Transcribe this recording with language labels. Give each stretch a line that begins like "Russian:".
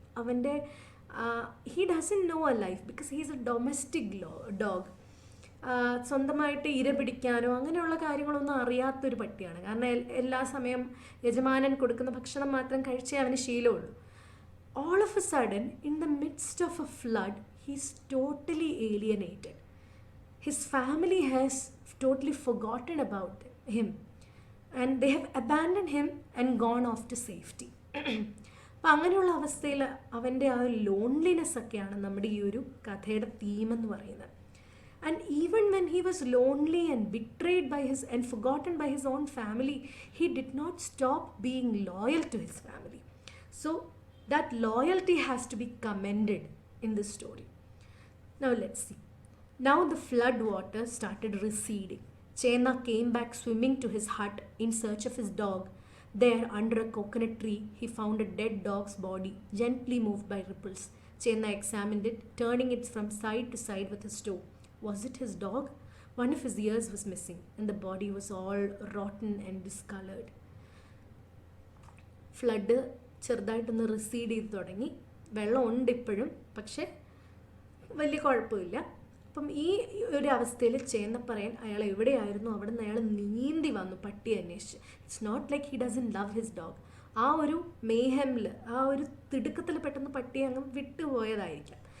English: അവൻ്റെ he doesn't know a life because he is a domestic dog.
Malayalam: സ്വന്തമായിട്ട് ഇര പിടിക്കാനോ അങ്ങനെയുള്ള കാര്യങ്ങളൊന്നും അറിയാത്തൊരു പട്ടിയാണ്. കാരണം എല്ലാ സമയം യജമാനൻ കൊടുക്കുന്ന ഭക്ഷണം മാത്രം കഴിച്ചേ അവന് ശീലമുള്ളൂ.
English: All of a sudden in the midst of a flood he is totally alienated. His family has totally forgotten about him and they have abandoned him and gone off to safety.
Malayalam: അപ്പം അങ്ങനെയുള്ള അവസ്ഥയിൽ അവൻ്റെ ആ ഒരു loneliness ഒക്കെയാണ് നമ്മുടെ ഈ ഒരു കഥയുടെ തീം എന്ന് പറയുന്നത്.
English: And even when he was lonely and betrayed by his and forgotten by his own family, he did not stop being loyal to his family. So that loyalty has to be commended in this story. Now let's see. Now the flood water started receding. Chenna came back swimming to his hut in search of his dog. There, under a coconut tree, he found a dead dog's body, gently moved by ripples. Chenna examined it, turning it from side to side with his toe. Was it his dog? One of his ears was missing, and the body was all rotten and discolored.
Malayalam: Flood ചെറുതായിട്ടൊന്ന് റിസീഡ് ചെയ്ത് തുടങ്ങി. വെള്ളം ഉണ്ട് ഇപ്പോഴും, പക്ഷേ വലിയ കുഴപ്പമില്ല. അപ്പം ഈ ഒരു അവസ്ഥയിൽ ചേന്ന പറയാൻ അയാൾ എവിടെയായിരുന്നു അവിടെ നിന്ന് അയാൾ നീന്തി വന്നു പട്ടിയെ അന്വേഷിച്ച്.
English: It's not like he doesn't love his dog.
Malayalam: ആ ഒരു മേഹമിൽ, ആ ഒരു തിടുക്കത്തിൽ പെട്ടെന്ന് പട്ടിയെ അങ്ങ് വിട്ടുപോയതായിരിക്കാം.